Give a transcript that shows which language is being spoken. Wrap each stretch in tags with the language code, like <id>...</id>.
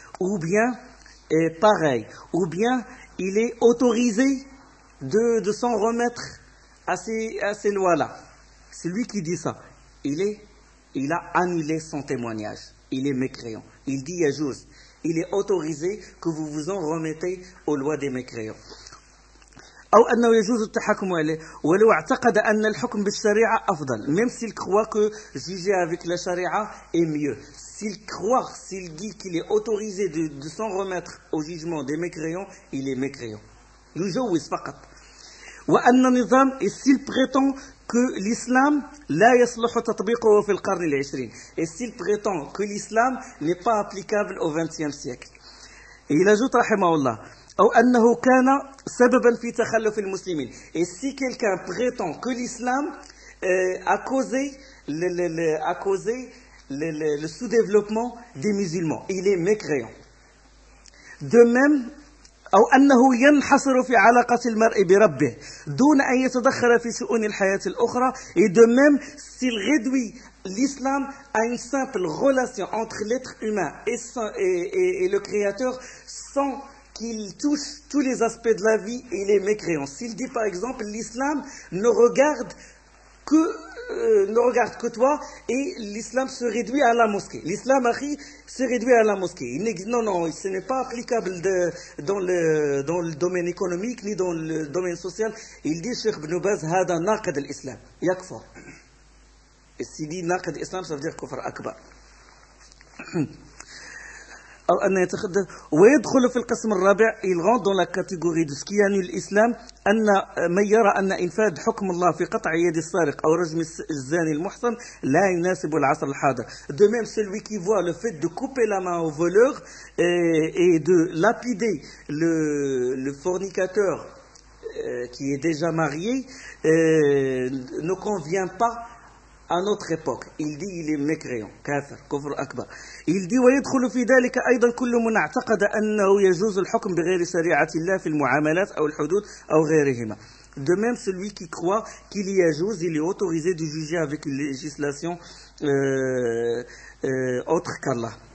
<fr>Ou bien, est pareil, ou bien il est autorisé de s'en remettre à ces lois-là. Celui qui dit ça, il a annulé son témoignage. Il est mécréant. Il dit à Jouz. Il est autorisé que vous vous en remettez aux lois des mécréants. Ou</fr> <ar>أنه يجوز التحكم عليه ولو اعتقد أن الحكم بالشريعة أفضل.</ar> <fr>Même s'il croit que juger avec la charia est mieux. S'il dit qu'il est autorisé de s'en remettre au jugement des mécréants, il est mécréant.</fr> <ar>يجوز فقط. وأن النظام</ar> <fr>s'il prétend que l'islam</fr> <ar>la yasluh tatbiquhu fi al-qarn al-20.</ar> <fr>Et s'il prétend que l'islam n'est pas applicable au 20e siècle. Et il ajoute</fr> <ar>rahimahullah,</ar> <fr>ou</fr> <ar>annahu kana sababan fi takhalluf al-muslimin.</ar> <fr>Et si quelqu'un prétend que l'islam a causé le sous-développement des musulmans, il est mécréant. De même</fr> <ar>أو أنه ينحصر في علاقة المرء بربه دون أن يتدخل في شؤون الحياة الأخرى.</ar> <fr>Et de même, s'il réduit l'islam à une simple relation entre l'être humain et le Créateur sans qu'il touche tous les aspects de la vie, il est mécréant. S'il dit par exemple, l'islam ne regarde que toi et l'islam se réduit à la mosquée. L'islam, akhi, se réduit à la mosquée. Non, ce n'est pas applicable dans le domaine économique ni dans le domaine social. Il dit, Cheikh Ibn Baz,</fr> <ar>hada naqad al-islam. Yakfar.</ar> <fr>Et s'il dit</fr> <ar>naqad al-islam,</ar> <fr>ça veut dire</fr> <ar>kufar akbar. ويدخل في القسم الرابع يلغون دون الكاتيجوري دو سكياني الإسلام أن من يرى أن إنفاذ حكم الله في قطع يد السارق أو رجم الزاني المحصن لا يناسب العصر الحاضر.</ar> <fr>De même, celui qui voit le fait de couper la main au voleur et de lapider le fornicateur qui est déjà marié ne convient pas à notre époque. Il dit il est mécréant, kafir,</fr> <ar>kufr akbar.</ar> <fr>Il dit</fr> <ar>ويدخل في ذلك ايضا كل من اعتقد انه يجوز الحكم بغير شريعه الله في المعاملات او الحدود او غيرهما.</ar> <fr>De même, celui qui croit qu'il y a juge, il est autorisé de juger avec une législation autre qu'Allah.</fr>